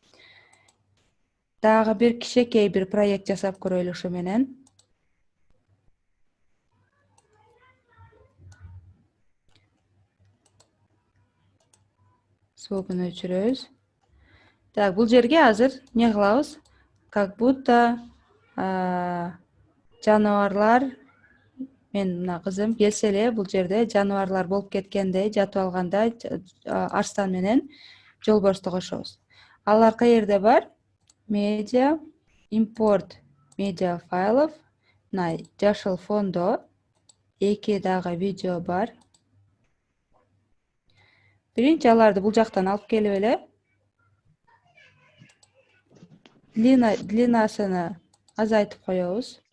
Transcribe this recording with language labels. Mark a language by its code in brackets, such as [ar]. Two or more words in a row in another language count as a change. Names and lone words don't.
[ky] Дагы бир кичинекей бир проект жасап көрөлү ушу менен. Звукун өчүрөбүз. Так, бул жерге азыр эмне кылабыз? [ru] Как будто [ky] жаныбарлар, мен мына кызым келсе эле бул жерде жаныбарлар болуп кеткендей жатып алгандай арстан менен жолборсту кошобуз. Алар каерде бар? [en] Media, import media файлов. [ky] Мына жашыл фондо 2 дагы видео бар. Биринчи аларды бул жактан алып келип эле длинасыны азайтып коебуз.